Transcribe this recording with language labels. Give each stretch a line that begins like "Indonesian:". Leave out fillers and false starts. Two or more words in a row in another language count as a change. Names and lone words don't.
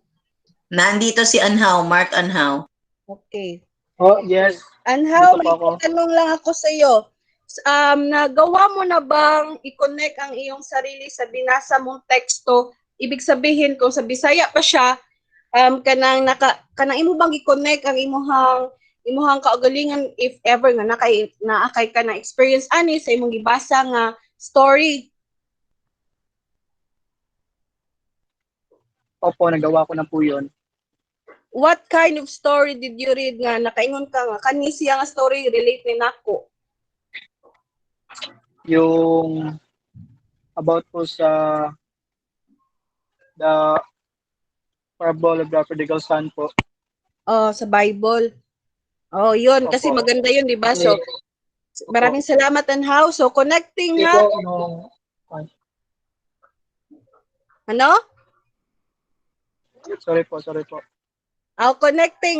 Filipino: Nandito si Anhaw, Mark Anhaw. Okay.
English: Oh, yes.
Filipino: Anhaw, Dito may po ako. tanong lang ako sa iyo. Nagawa mo na bang i-connect ang iyong sarili sa binasa mong teksto?
Cebuano: Ibig sabihin kung sa Bisaya pa siya, kanang imo bang i-connect ang imuhang kaugalingan
English: if ever
Cebuano: nga naakay ka na experience ani sa imong gibasa nga story?
Filipino: Opo, nagawa ko na po yun.
English: What kind of story did you read
Cebuano: nga nakaingon ka nga kani siya nga story relate ni nako?
Filipino: Yung about po sa
English: the parable of the prodigal son
Filipino: po. Oh, sa Bible. Oh, yun. Kasi Opo. maganda yun, di ba? So, maraming salamat, Anhaw. So, connecting Ito, ha. Ano? sorry po. Oh, connecting.